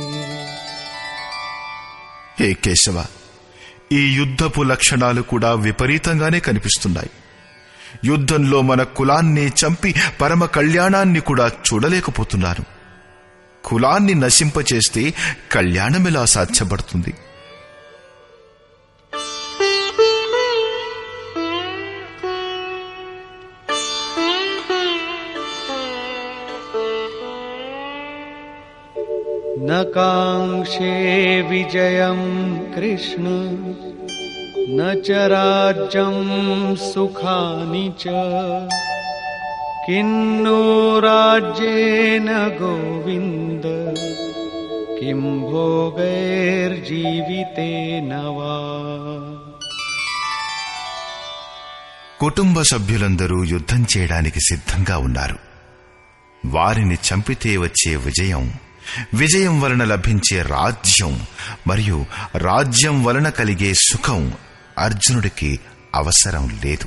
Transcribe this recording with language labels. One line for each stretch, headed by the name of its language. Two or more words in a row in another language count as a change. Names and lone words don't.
Telugu: హే కేశవ, ఈ యుద్ధపు లక్షణాలు కూడా విపరీతంగానే కనిపిస్తున్నాయి. యుద్ధంలో మన కులాన్ని చంపి పరమ కళ్యాణాన్ని కూడా చూడలేకపోతున్నాను. కులాన్ని నశింపచేస్తే కళ్యాణమెలా సాధ్యపడుతుంది?
Sanskrit: न काङ्क्षे विजयं कृष्ण न च राज्यं सुखानि च किन्नो राज्येन गोविन्द किं भोगैर्जीवितेन वा.
Telugu: కుటుంబ సభ్యులందరూ యుద్ధం చేయడానికి సిద్ధంగా ఉన్నారు. వారిని చంపితే వచ్చే విజయం వలన లభించే రాజ్యం మరియు రాజ్యం వలన కలిగే సుఖం అర్జునుడికి అవసరం లేదు.